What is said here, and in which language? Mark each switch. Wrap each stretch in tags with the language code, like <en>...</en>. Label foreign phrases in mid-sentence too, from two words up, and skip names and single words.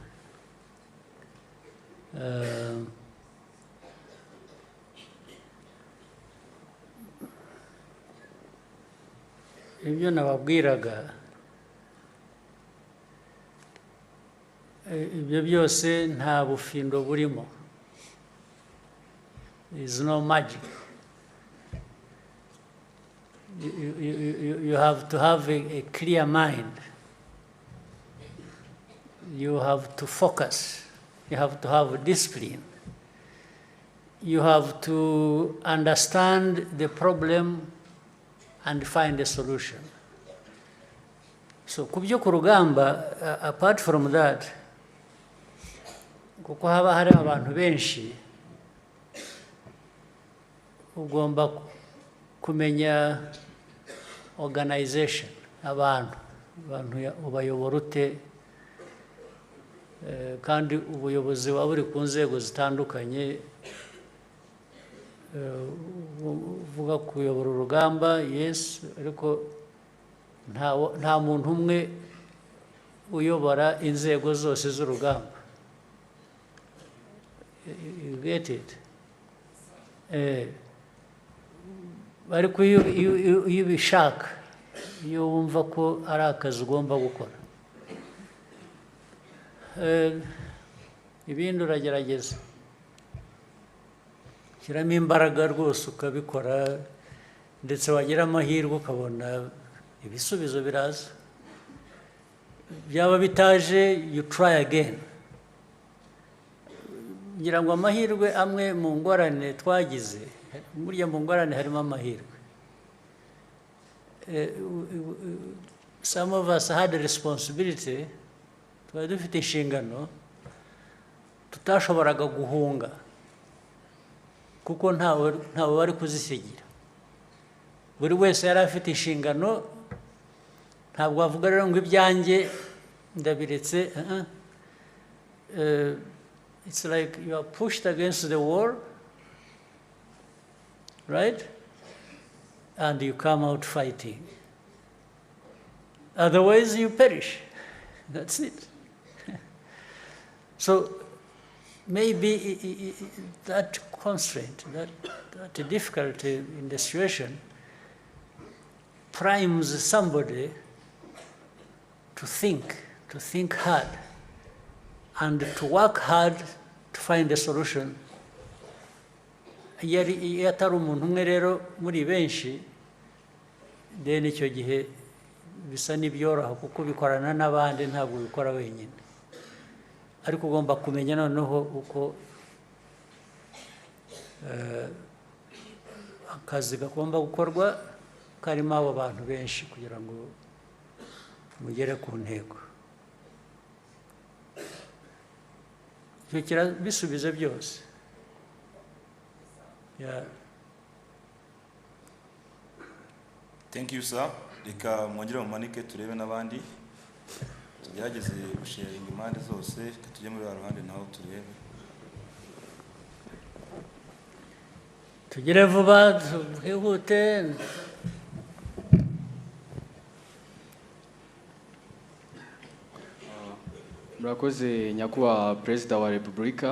<rw>Ibyo nababwiraga ibyo byose nta bufindo burimo.</rw> <en>There is no magic. You have to have a clear mind. You have to focus. You have to have discipline. You have to understand the problem and find a solution.</en> <rw>So kubyo ku rugamba,</rw> <en>apart from that,</en> <rw>kuko haba hari abantu benshi, ugomba kumenya organization, abantu ubayobora ute, kandi ubuyobozi buba buri ku nzego zitandukanye. Uvuga kuyobora urugamba, yes, ariko nta muntu umwe uyobora inzego zose z'urugamba.</rw> <en>You get it?</en> <rw>Ariko iyo ubishaka, iyo wumva ko ari akazi ugomba gukora, ibindi uragerageza shyiramo imbaraga rwose ukabikora, ndetse wagira amahirwe ukabona ibisubizo biraza. Byaba bitaje,</rw> <en>you try again.</en> <rw>Ngira ngo amahirwe amwe mu ngorane twagize, burya mu ngorane harimo amahirwe.</rw> <en>Some of us had a responsibility,</en> <rw>twari dufite inshingano tutashoboraga guhunga kuko ntawe bari kuzisigira. Buri wese yari afite inshingano, ntabwo wavuga rero ngo ibyanjye ndabiretse.</rw> <en>It's like you are pushed against the wall, right? And you come out fighting. Otherwise you perish. That's it. So maybe that constraint, that difficulty in the situation primes somebody to think hard and to work hard to find a solution.</en> <rw>Iyo atari umuntu umwe rero muri benshi, then icyo gihe bisa n'ibyoroha kuko bikorana n'abandi, ntabwo bikora wenyine. Ariko ugomba kumenya noneho uko akazi gagomba gukorwa, karimo abo bantu benshi kugira ngo mugere ku ntego. Icyo bisubize byose.</rw> <en>Yeah. Thank you sir.</en> <rw>Reka mwongere mumanike turebe n'abandi. Tugerageze gusharinga impande zose, tujye muri ruhande naho turebe. Tugire vuba twihute. Murakoze nyakubahwa Perezida wa Repubulika.</rw>